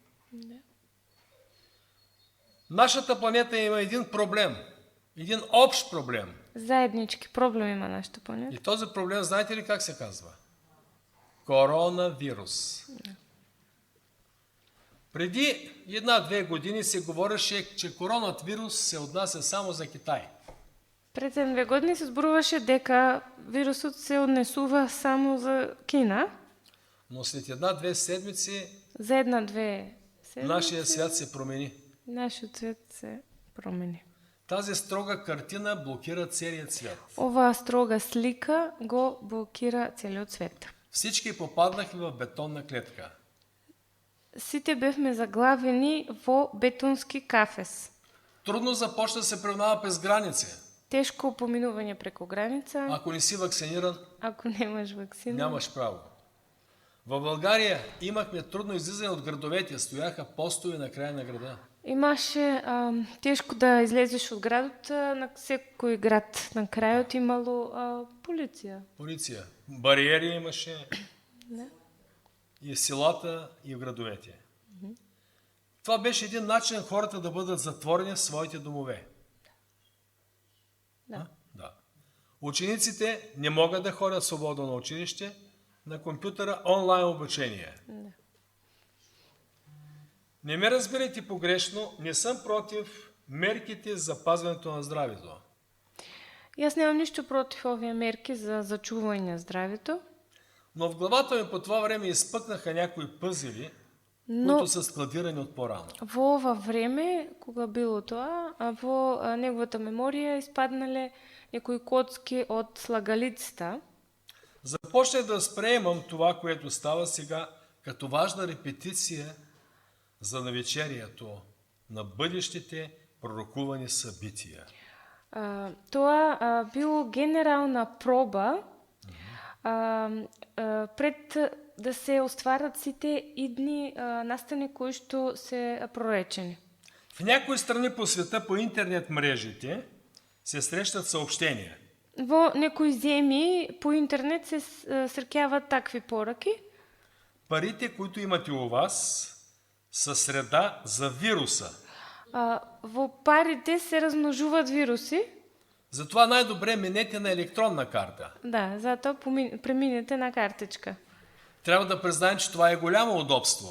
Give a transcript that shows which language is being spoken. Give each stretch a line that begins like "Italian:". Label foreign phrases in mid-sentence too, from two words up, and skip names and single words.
Bulgarian: Нашата планета има един проблем, един общ проблем.
Macedonian: Заеднички проблем има нашата планета.
Bulgarian: И този проблем, знаете ли как се казва? Коронавирус. Преди 1-2 години се говореше, че коронавирус се отнася само за Китай.
Macedonian: Пред 2 години се зборуваше дека вирусот се однесува само за Кина.
Bulgarian: Но след 1-2 седмици
Macedonian: За 1-2 седмици
Bulgarian: нашия свят се промени.
Macedonian: нашиот свет се промени.
Bulgarian: Тази строга картина блокира целият свят.
Macedonian: Оваа строга слика го блокира целиот свет.
Bulgarian: Всички попаднахме в бетонна клетка.
Macedonian: Сите бевме заглавени во бетонски кафес.
Bulgarian: Трудно започна да се преминава през граници.
Macedonian: Тешко поминување преку граница.
Bulgarian: Ако не си вакциниран,
Macedonian: Ако немаш вакцина.
Bulgarian: нямаш право. В България имахме трудно излизане от градовете, стояха постове на края на града.
Macedonian: Имаше тешко да излезеш од градот, на секој град на крајот имало полиција.
Bulgarian: Полиция.
Macedonian: Бариери имаше Да.
Bulgarian: и в селата, и в градовете. Това беше един начин хората да бъдат затворени в своите домове. Да. Да. Учениците не могат да ходят свободно на училище, на компютъра онлайн обучение. Да. Не ме разбирайте погрешно, не съм против мерките за запазването на здравето.
Macedonian: Јас немам ништо против овие мерки за зачување здравето,
Bulgarian: Но в главата ми по това време изпъкнаха някои пъзели,
Macedonian: но
Bulgarian: които са складирани от по-рано.
Macedonian: во ова време, кога било тоа, во неговата меморија испаднале некои коцки од слагалицата.
Bulgarian: Започнах да възприемам това, което става сега, като важна репетиция за навечерието на бъдещите пророкувани събития.
Macedonian: Тоа било генерална проба пред да се остварат сите идни настани кои што се проречени.
Bulgarian: В някои страни по света по интернет мрежите се срещат съобщения.
Macedonian: Во некои земји по интернет се среќаваат такви пораки.
Bulgarian: парите, които имате у вас, са среда за вируса.
Macedonian: Во парите се размножуваат вируси.
Bulgarian: Затова най-добре минете на електронна карта.
Macedonian: Да, затоа преминете на картичка.
Bulgarian: Трябва да признаем, че това е голямо удобство.